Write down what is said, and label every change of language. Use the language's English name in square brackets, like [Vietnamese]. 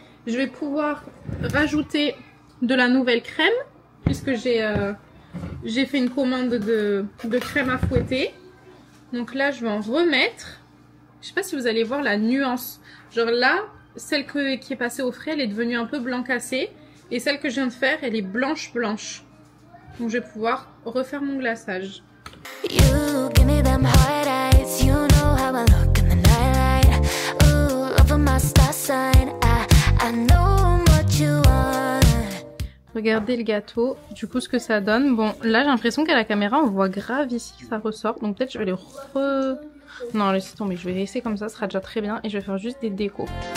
[French] Je vais pouvoir rajouter de la nouvelle crème puisque j'ai fait une commande de crème à fouetter. Donc là je vais en remettre. Je sais pas si vous allez voir la nuance. Genre là, celle qui est passée au frais, elle est devenue un peu blanc cassé, et celle que je viens de faire, elle est blanche. Donc je vais pouvoir refaire mon glaçage. [English] You give me them hard eyes, you know how I look in the nightlight. Ooh, over my star sign, I know what you want. [French] Regardez le gâteau, du coup ce que ça donne. Bon, là j'ai l'impression qu'à la caméra on voit grave ici que ça ressort, donc peut-être je vais les Non, laissez tomber, je vais laisser comme ça, ce sera déjà très bien, et je vais faire juste des décos.